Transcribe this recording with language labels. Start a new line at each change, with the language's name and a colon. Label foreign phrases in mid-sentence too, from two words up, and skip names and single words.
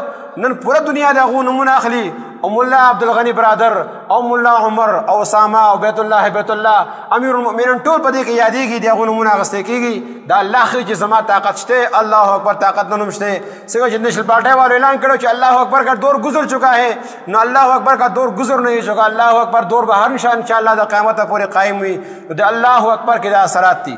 Pashto: نن پوره دنیا د هغو نومونه اخلي، او ملا عبدالغني برادر او ملا عمر او اسامه او بیت الله امیر المؤمنین ټول په دې کې یادېږي، د هغو نومونه اخیستل کېږي. دا الله ښیي چې زما طاقت شته،
Arabic: الله اکبر
Pashto: طاقت نه نوم شته. څنګه چې نیشنل پارٹی والو اعلان کړو چې
Arabic: الله اکبر
Urdu: کا دور گزر چکا ہے، نو
Arabic: الله اکبر
Urdu: کا دور گزر نہیں چکا،
Arabic: الله اکبر
Pashto: دور به همیشه انشاءالله د قیامت پورې قائم وي. د
Arabic: الله اکبر
Pashto: کې دا اثرات دي.